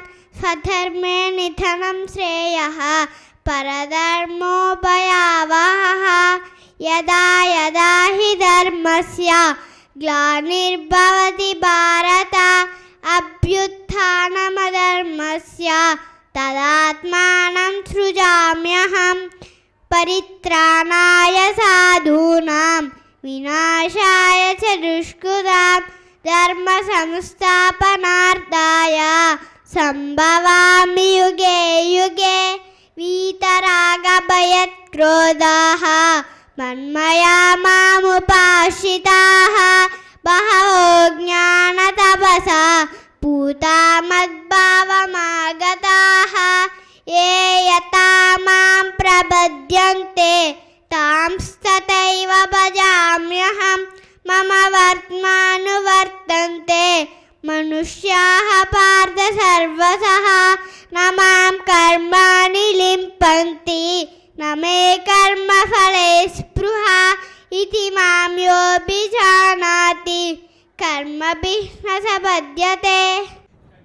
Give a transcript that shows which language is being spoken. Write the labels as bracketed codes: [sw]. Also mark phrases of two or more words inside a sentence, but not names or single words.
[sa] స్వధర్మే నిధనం శ్రేయః పరధర్మో భయావహః. యదా యదా హి ధర్మస్య గ్లానిర్భవతి భారత అభ్యుత్థానమధర్మస్య తదాత్మానం సృజామ్యహం పరిత్రాణాయ సాధూనాం వినాశాయ చ దుష్కృతాం ధర్మ సంస్థాపనార్థాయ సంభవామి యుగే యుగే వీతరాగభయక్రోధాః మన్మయా మాముపాశ్రితాః బహవో జ్ఞానతపసా పూతా మద్భావమాగతాః. ఏ యథా మాం ప్రపద్యంతే తాంస్తథైవ భజామ్యహం మమ వర్త్మానువర్తంతే మనుష్యాः పార్థ సర్వశः న మాం కర్మాణి లింపంతి న మే కర్మఫలే స్పృహా ఇతి మాం యోऽభిజానాతి కర్మభిः న సపద్యతే.